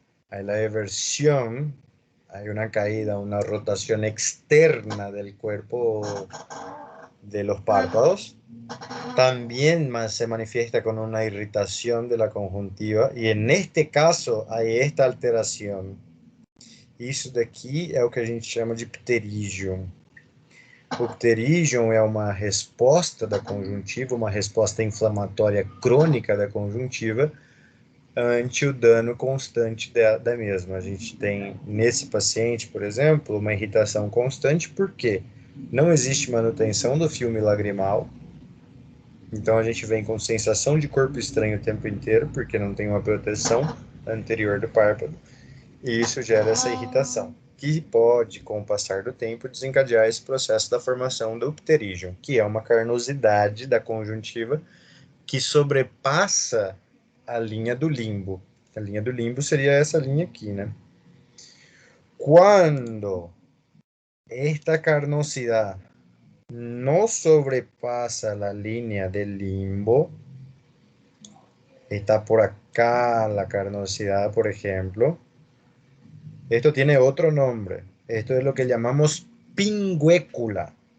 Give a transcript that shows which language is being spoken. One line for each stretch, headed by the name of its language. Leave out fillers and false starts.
Spanish: Hay la eversión, hay una caída, una rotación externa del cuerpo de los párpados. También se manifiesta con una irritación de la conjuntiva y en este caso hay esta alteração.
Portuguese: Isso daqui é o que a gente chama de pterígio. O pterígio é uma resposta da conjuntiva, uma resposta inflamatória crônica da conjuntiva ante o dano constante da mesma. A gente tem, nesse paciente, por exemplo, uma irritação constante porque não existe manutenção do filme lagrimal. Então a gente vem com sensação de corpo estranho o tempo inteiro, porque não tem uma proteção anterior do párpado. E isso gera essa irritação, que pode, com o passar do tempo, desencadear esse processo da formação do pterígio, que é uma carnosidade da conjuntiva que sobrepassa a linha do limbo. A linha do limbo seria essa linha aqui, né?
Spanish: Quando esta carnosidade no sobrepasa la línea del limbo, está por acá la carnosidad, por ejemplo. Esto tiene otro nombre. Esto es lo que llamamos pingüécula.